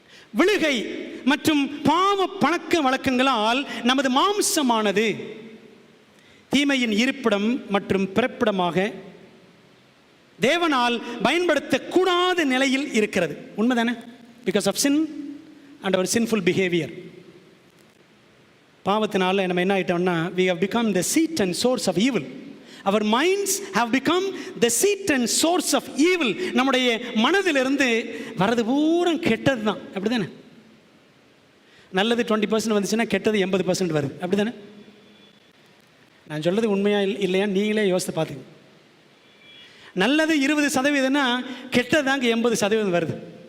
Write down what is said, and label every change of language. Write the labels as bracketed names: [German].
[Tamil] விழுகை மற்றும் பாவ பழக்க வழக்கங்களால் நமது மாம்சமானது தீமையின் இருப்பிடம் மற்றும் பிறப்பிடமாக தேவனால் பயன்படுத்தக்கூடாத நிலையில் இருக்கிறது. உண்மைதானே? [English] Because of sin and our sinful behaviour. [Tamil] பாவத்தினால நம்ம என்ன ஆகிட்டோம்னா, [English] we have become the seat and source of evil. Our minds have become the seat and source of evil. [Tamil] நம்முடைய மனதிலிருந்து வரது பூரா கெட்டது தான். அப்படி தானே? நல்லது 20% வந்துச்சுன்னா கெட்டது 80% வருது. அப்படி தானே? நான் சொல்கிறது உண்மையா இல்லையா நீங்களே யோசித்து பார்த்துங்க. நல்லது 20%னா கெட்டது தாங்க 80% வருது.